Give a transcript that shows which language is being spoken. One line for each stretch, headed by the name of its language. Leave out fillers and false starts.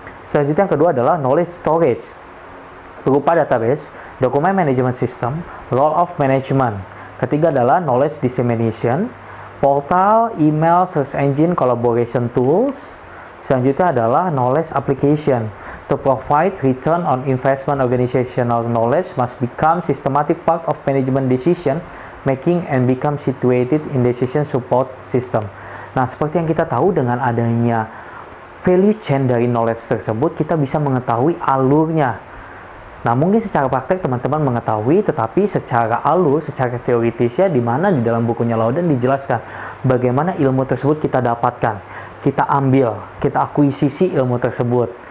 Indonesian: Selanjutnya yang kedua adalah knowledge storage, berupa database, document management system, role of management. Ketiga adalah knowledge dissemination, portal, email, search engine, collaboration tools. Selanjutnya adalah knowledge application.
English: To provide return on investment, organizational knowledge must become systematic part of management decision making and become situated in decision support system.
Indonesian: Nah, seperti yang kita tahu, dengan adanya value chain dari knowledge tersebut, kita bisa mengetahui alurnya. Nah, mungkin secara praktek teman-teman mengetahui, tetapi secara alur, secara teoritisnya, di mana di dalam bukunya Loudon dijelaskan bagaimana ilmu tersebut kita dapatkan, kita ambil, kita akuisisi ilmu tersebut.